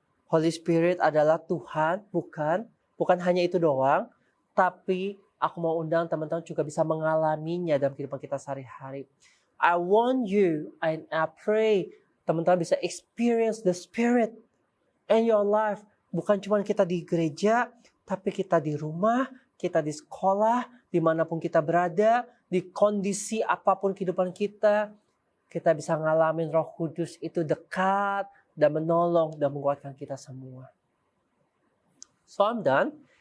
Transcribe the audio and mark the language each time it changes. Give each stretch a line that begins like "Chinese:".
Indonesian: Holy Spirit adalah Tuhan, bukan hanya itu doang, tapi aku mau undang teman-teman juga bisa mengalaminya dalam kehidupan kita sehari-hari.
English: I want you, and I pray
Indonesian: teman-teman bisa
English: experience the Spirit in your life.
Indonesian: Bukan cuma kita di gereja, tapi kita di rumah, kita di sekolah, dimanapun kita berada, di kondisi apapun kehidupan kita bisa ngalamin Roh Kudus itu dekat dan menolong dan menguatkan kita semua.
English: So I'm done.